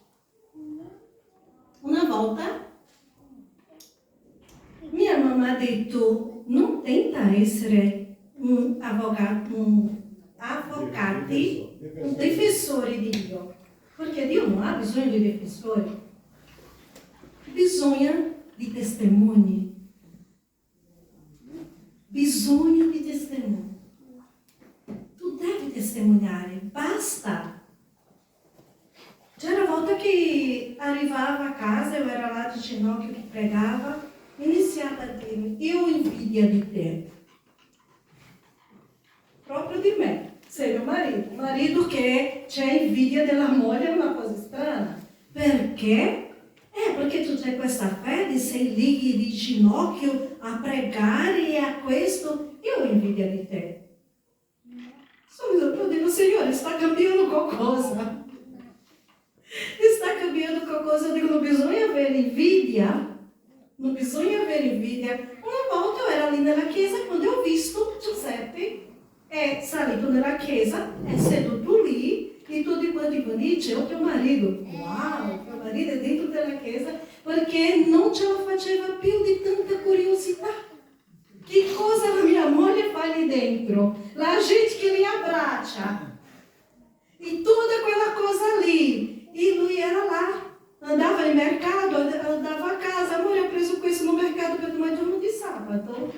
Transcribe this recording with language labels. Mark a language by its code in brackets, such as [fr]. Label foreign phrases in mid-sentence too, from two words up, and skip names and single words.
[it] Una volta mia mamma ha detto, non tenta essere un avvocato, un difensore di Dio, perché Dio non ha bisogno di difensori, bisogna di testimoni. Bisogno di testimoni. Tu devi testimoniare, basta. C'era una volta che arrivava a casa, [pt] eu era lá [it] de ginocchio che pregava, iniziava a dire, io ho invidia di te. Proprio di me, sei mio marito. Marido che c'è invidia della moglie è una cosa strana. Perché? Perché tu c'hai questa fede, sei lì di ginocchio a pregare e a questo. Io ho invidia di te. Io dico, Signore, sta cambiando qualcosa. Sta cambiando qualcosa. [pt] Eu digo, [it] non bisogna avere invidia. Non bisogna avere invidia. Una volta [pt] eu era [it] lì nella chiesa quando ho visto Giuseppe è salito nella chiesa, è seduto lì e tutti quanti dice, [pt] o teu marido. [it] Uau, [pt] teu marido [it] è dentro della chiesa, perché non ce la faceva più di tanta curiosità. Che cosa la mia moglie fa lì dentro? La gente che li abbraccia. E tutta quella cosa lì. E lui era là, andava in mercato, andava a casa, amore, ho preso questo no mercato per domani giorno di sabato.